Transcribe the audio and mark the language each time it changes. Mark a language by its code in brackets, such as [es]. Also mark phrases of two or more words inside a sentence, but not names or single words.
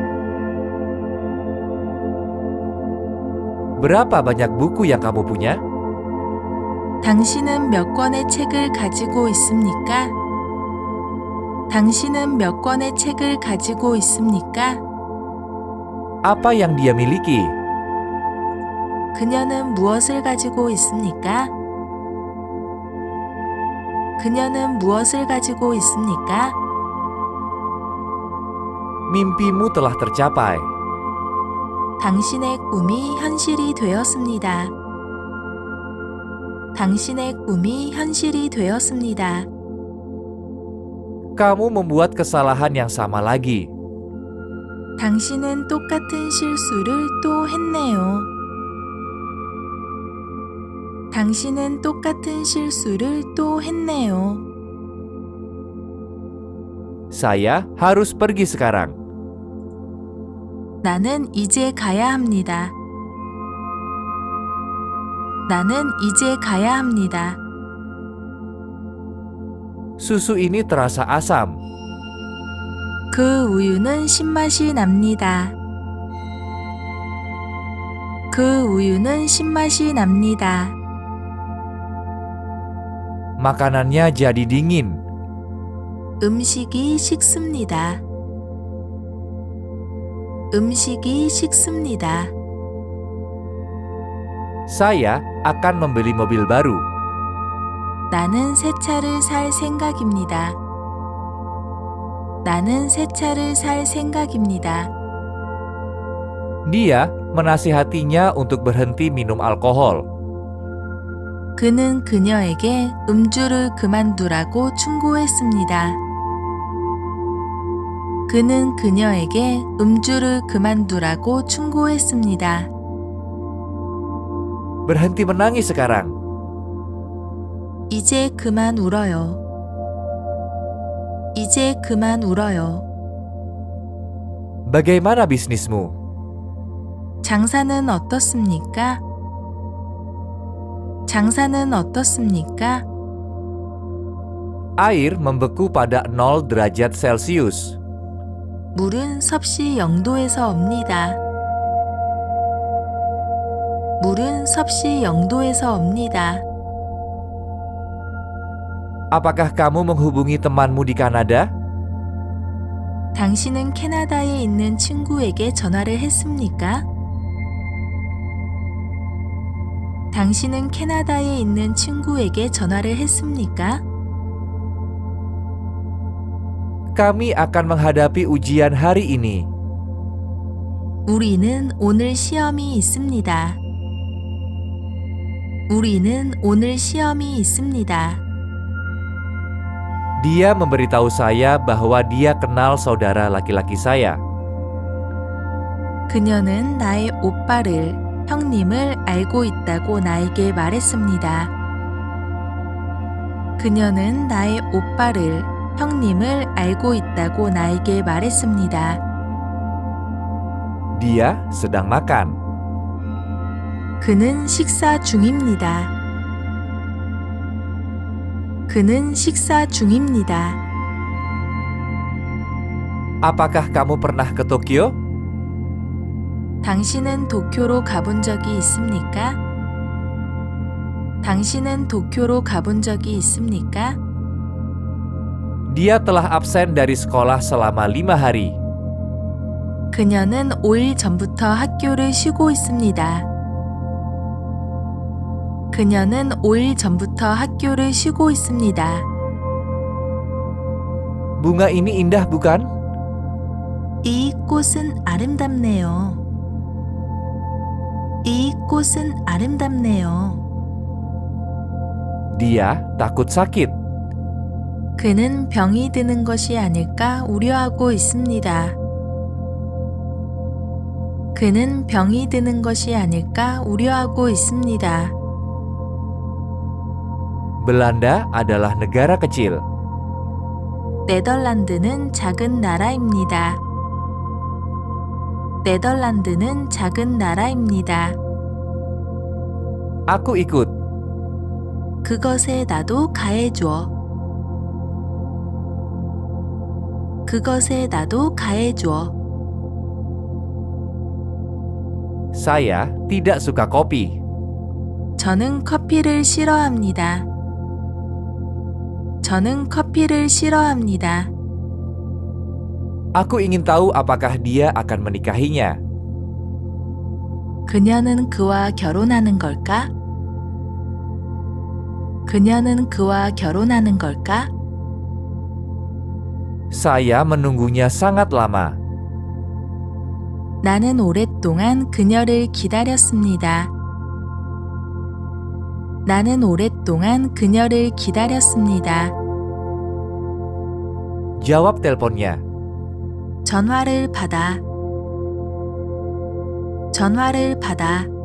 [id] Berapa banyak buku yang kamu punya? [ko] 당신은 몇 권의 책을 가지고 있습니까? 당신은 몇 권의 책을 가지고 있습니까? [id] Apa yang dia miliki? [ko] 그녀는 무엇을 가지고 있습니까? 그녀는 무엇을 가지고 있습니까? [id] Mimpimu telah tercapai. [ko] 당신의 꿈이 현실이 되었습니다. 당신의 꿈이 현실이 되었습니다. [id] Kamu membuat kesalahan yang sama lagi. [ko] 당신은 똑같은 실수를 또 했네요. 당신은 똑같은 실수를 또 했네요. [id] Saya harus pergi sekarang. [ko] 나는 이제 가야 합니다. 나는 이제 가야 합니다. [id] Susu ini terasa asam. [ko] 그 우유는 신맛이 납니다. 그 우유는 신맛이 납니다. [id] Makanannya jadi dingin. [ko] 음식이 식습니다. 음식이 식습니다. [id] Saya akan membeli mobil baru. [ko] 나는 새 차를 살 생각입니다. 나는 새 차를 살 생각입니다. [id] Dia menasihatinya untuk berhenti minum alkohol. [ko] 그는 그녀에게 음주를 그만두라고 충고했습니다. 그는 그녀에게 음주를 그만두라고 충고했습니다. [id] Berhenti menangis sekarang. [ko] 이제 그만 울어요. 이제 그만 울어요. [id] Bagaimana bisnismu? [ko] 장사는 어떻습니까? 장사는 어떻습니까? [id] Air membeku pada 0 derajat Celcius. [ko] 물은 섭씨 0도에서 업니다. 물은 섭씨 0도에서 업니다. [id] Apakah kamu menghubungi temanmu di Kanada? [ko] 당신은 캐나다에 있는 친구에게 전화를 했습니까? 당신은 캐나다에 있는 친구에게 전화를 했습니까? [id] Kami akan menghadapi ujian hari ini. [ko] 우리는 오늘 시험이 있습니다. 우리는 오늘 시험이 있습니다. [id] Dia memberitahu saya bahwa dia kenal saudara laki-laki saya. [ko] 그녀는 나의 오빠를, 형님을 알고 있다고 나에게 말했습니다. 그녀는 나의 오빠를, 형님을 알고 있다고 나에게 말했습니다. [id] Dia sedang makan. [ko] 그는 식사 중입니다. 그는 식사 중입니다. [id] Apakah kamu pernah ke Tokyo? [ko] 당신은 도쿄로 가본 적이 있습니까? 당신은 도쿄로 가본 적이 있습니까? [id] Dia telah absen dari sekolah selama 5 hari. [ko] 그녀는 5일 전부터 학교를 쉬고 있습니다. 그녀는 5일 전부터 학교를 쉬고 있습니다. [id] Bunga ini indah bukan? [ko] 이 꽃은 아름답네요. 이 꽃은 아름답네요. [id] Dia takut sakit. [ko] 그는 병이 드는 것이 아닐까 우려하고 있습니다. 그는 병이 드는 것이 아닐까 우려하고 있습니다. [id] Belanda adalah negara kecil. [ko] 네덜란드는 작은 나라입니다. 네덜란드는 작은 나라입니다. [id] Aku ikut. [ko] 그것에 나도 가해줘. 그것에 나도 가해줘. [id] Saya tidak suka kopi. [ko] 저는 커피를 싫어합니다. 저는 커피를 싫어합니다. [id] Aku ingin tahu apakah dia akan menikahinya. [ko] 그녀는 그와 결혼하는 걸까? 그녀는 그와 결혼하는 걸까? [id] Saya menunggunya sangat lama. [ko] 나는 오랫동안 그녀를 기다렸습니다. 나는 오랫동안 그녀를 기다렸습니다. [id] Jawab teleponnya. [ko] 전화를 받아. 전화를 받아.